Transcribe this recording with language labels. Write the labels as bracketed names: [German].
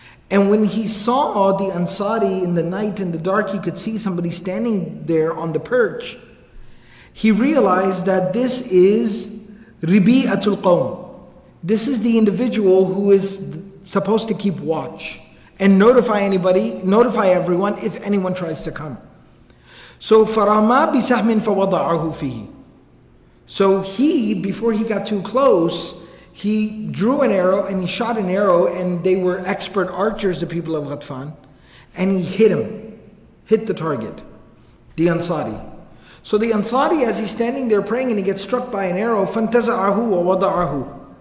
[English] And when he saw the Ansari in the night, in the dark, he could see somebody standing there on the perch. He realized that this is Ribi'atul Qawm. This is the individual who is supposed to keep watch and notify everyone if anyone tries to come. [Arabic] So فَرَمَا بِسَهْمٍ فَوَضَعَهُ فِيهِ. [English] So he, before he got too close, he drew an arrow and he shot an arrow, and they were expert archers, the people of Ghatfan, and he hit the target, the Ansari. So the Ansari, as he's standing there praying and he gets struck by an arrow, [Arabic] فَانْتَزَعَهُ وَوَضَعَهُ.